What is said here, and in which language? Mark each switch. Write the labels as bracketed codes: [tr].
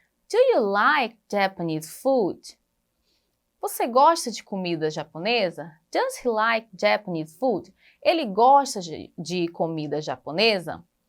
[en] Do you like Japanese food? [pt] Você gosta de comida japonesa? [en] Does he like Japanese food? [pt] Ele gosta de comida japonesa?